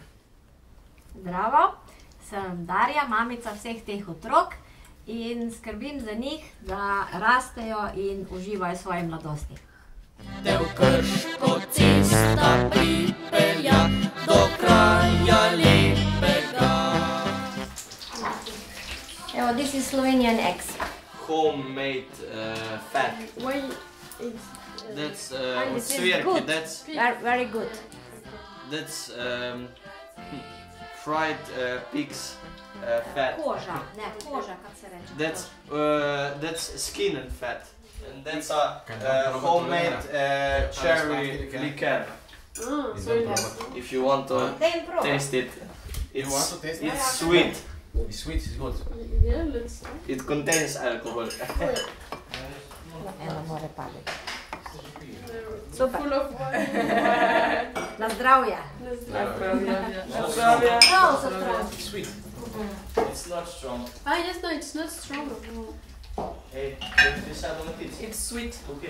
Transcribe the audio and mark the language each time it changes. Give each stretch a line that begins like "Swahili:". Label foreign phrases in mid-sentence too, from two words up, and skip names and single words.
Slovenian: Zdravo, sem Darja, mamica vseh teh otrok in skrbim za njih, da rastejo in uživajo v svoji mladosti. Te v Krško cesta pripelja do kraja lepega. Evo,
English: this is Slovenian X. Homemade fat. Why is That's this is
Slovenian: svirki,
English: good. that's Very good. Fried pig's fat.
Slovenian: Koža, ne, koža, kak se reče.
English: That's skin and fat. And that's a homemade cherry liqueur. so If you want to
Slovenian: Daj proba.
English: taste it, You want to taste it? it's sweet. It's sweet, it's good. yeah, let's It contains alcohol.
Slovenian: Eno more padeti. Super.
English: full of wine.
Slovenian: Na zdravje.
English: Let's
Slovenian: Prav za zdravje.
English: Sweet. It's not strong. yes, no, it's not strong. Hey, this I don't eat. It's sweet. Okay.